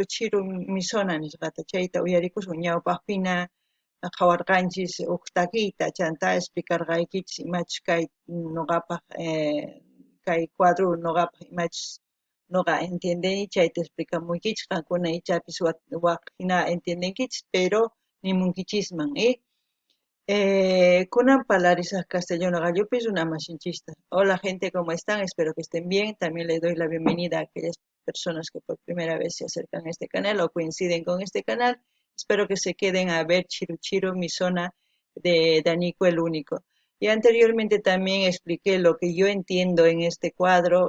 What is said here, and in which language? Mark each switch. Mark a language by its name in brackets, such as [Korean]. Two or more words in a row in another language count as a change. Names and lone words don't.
[Quechua] chiru misona nisqata chayta uyarikusun ñawpaqpina qhawarqanchis huk takiyta chanta explicarqaykichis imachus kay noqapaq kay cuadro noqapaq imachus noqa entiendeni chayta explicamunkichis qankuna ichapis waq hina entiendenkichis pero nimunkichisman kunan parlarisaq castellano gallupis runa masinchista. [Spanish] Hola gente, ¿cómo están? Espero que estén bien. También les doy la bienvenida a aquellas personas que por primera vez se acercan a este canal o coinciden con este canal. Espero que se queden a ver Chiru Chiru, mi zona de Danico el Único. Y anteriormente también expliqué lo que yo entiendo en este cuadro.